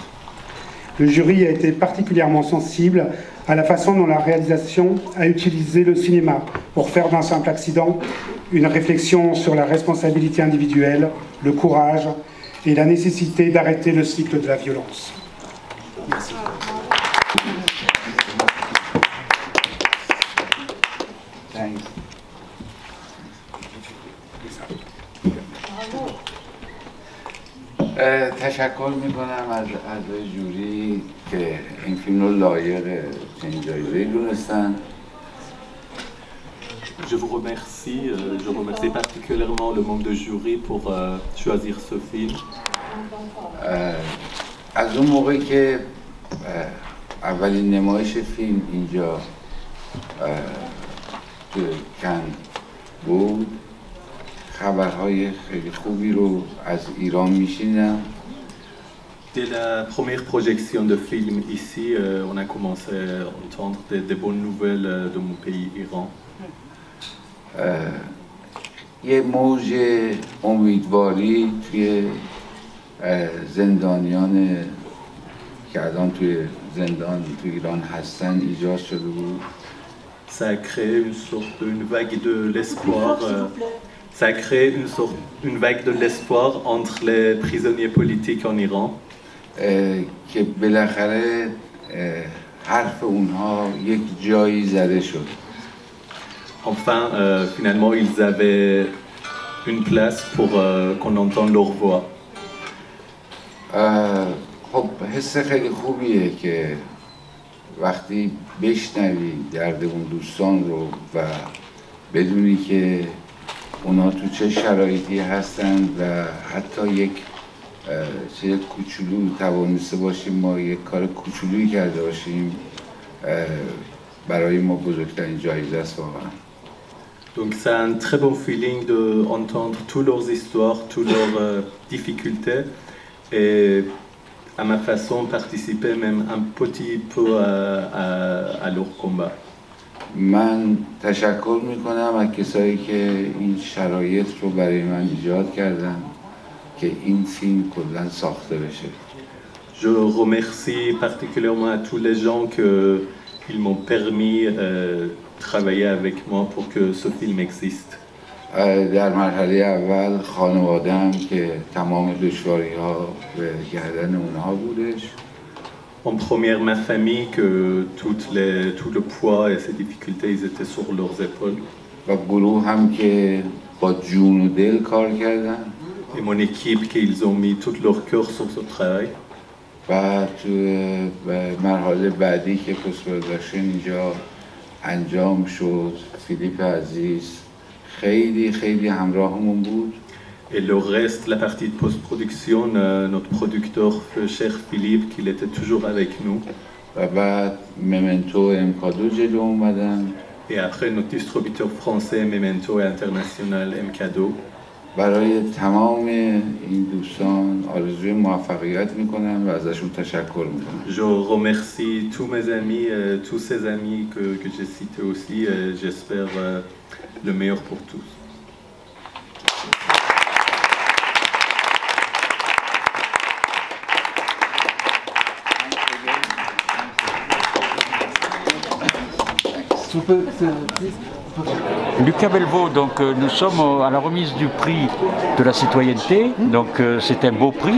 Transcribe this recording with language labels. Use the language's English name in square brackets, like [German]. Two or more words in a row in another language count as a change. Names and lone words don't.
[French] Le jury a été particulièrement sensible à la façon dont la réalisation a utilisé le cinéma pour faire d'un simple accident une réflexion sur la responsabilité individuelle, le courage et la nécessité d'arrêter le cycle de la violence. Merci. [Persian] تشکر میکنم از اعضای جوری که این فیلم رو لایق چنین جایزه‌ای دونستن. [French] Je vous remercie, je remercie particulièrement le membre de jury pour choisir ce film. [Persian] از اون موقعی که اولین نمایش فیلم اینجا تو کن بود خبرهای خیلی خوبی رو از ایران میشنیدم. [French] Dès la première projection de film ici, on a commencé à entendre des bonnes nouvelles de mon pays, Iran. [Persian] یه موج امیدواری توی زندانیان که الان توی زندان توی ایران هستن ایجاد شده بود. [French] Ça a créé une vague de l'espoir. Ça a créé une vague de l'espoir entre les prisonniers politiques en Iran. [Persian] که بالاخره حرف اونها یک جایی زده شد. [French] Enfin, finalement, ils avaient une place pour qu'on entende leur voix. [Persian] خب حس خیلی خوبیه که وقتی بشنوی درد اون دوستان رو و بدونی که اونا تو چه شرایطی هستن و حتی یک چیز کوچولو توانسته باشیم ما یک کار کوچولویی کرده باشیم برای ما بزرگترین جایزه است واقعا. [French] Donc c'est un très bon feeling d'entendre toutes leurs histoires, toutes leurs difficultés et à ma façon participer même un petit peu à leur combat. [Persian] من تشکر میکنم از کسایی که این شرایط رو برای من ایجاد کردن که این فیلم کلاً ساخته بشه. [French] Je remercie particulièrement à tous les gens qu'ils m'ont permis de travailler avec moi pour que ce film existe. [Persian] در مرحله اول خانواده‌ام که تمام دشواری‌ها به گردن اونها بودش. [French] En première, ma famille, que tout le poids et ses difficultés, ils étaient sur leurs épaules. [Persian] و گروه هم که با جون و دل کار کردن. [French] Et mon équipe, qu'ils ont mis tout leur cœur sur ce travail. [Persian] و تو مرحله بعدی که [English] post production [Persian] اینجا انجام شد فیلیپ عزیز خیلی همراهمون بود. [French] Et le reste, la partie de post-production, notre producteur cher Philippe, qu'il était toujours avec nous. [Persian] و بعد ممنتو امکادو جلو اومدن. [French] Et après, notre distributeur français Memento et international MKDO. [Persian] برای تمام این دوستان آرزوی موفقیت میکنم و ازشون تشکر میکنم. [French] Je remercie tous mes amis, tous ces amis que j'ai cités aussi. J'espère le meilleur pour tous. Lucas Belvaux, donc nous sommes à la remise du prix de la citoyenneté, donc c'est un beau prix.